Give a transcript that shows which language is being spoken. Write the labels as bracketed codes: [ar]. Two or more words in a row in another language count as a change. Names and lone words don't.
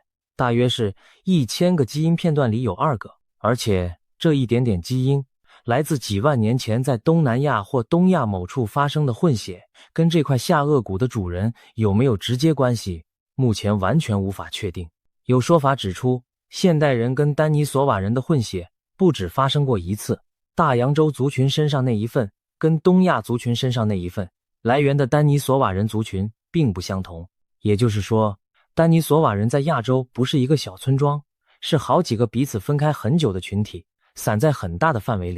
[zh] 大約是1000個基因片段裡有2個，而且這一點點基因來自幾萬年前在東南亞或東亞某處發生的混血，跟這塊下顎骨的主人有沒有直接關係，目前完全無法確定。有說法指出，現代人跟丹尼索瓦人的混血不只發生過一次，大洋洲族群身上那一份跟東亞族群身上那一份來源的丹尼索瓦人族群並不相同。也就是說，丹尼索瓦人在亞洲不是一個小村莊，是好幾個彼此分開很久的群體，散在很大的範圍裡。